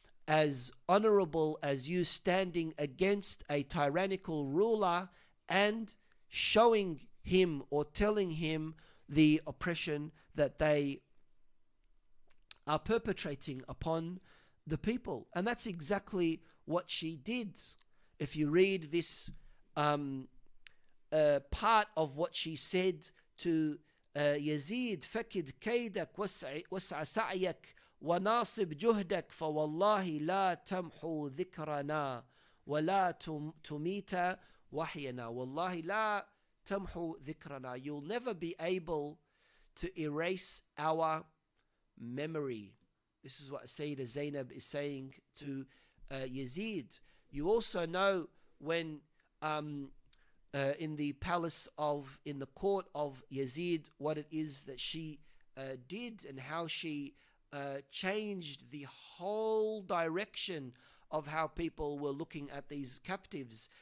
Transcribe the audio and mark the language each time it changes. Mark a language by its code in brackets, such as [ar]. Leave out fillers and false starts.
[en] as honorable as you standing against a tyrannical ruler and showing him or telling him the oppression that they are perpetrating upon the people. And that's exactly what she did. If you read this part of what she said to Yazid, [ar] فكد كيدك وسع سعيك وناصب جهدك فوالله لا تمحو ذكرنا ولا تميت وحينا. والله لا تمحو ذكرنا. [en] You'll never be able to erase our memory. This is what Seyyide Zaynab is saying to Yazid. You also know when in the palace in the court of Yazid, what it is that she did and how she changed the whole direction of how people were looking at these captives.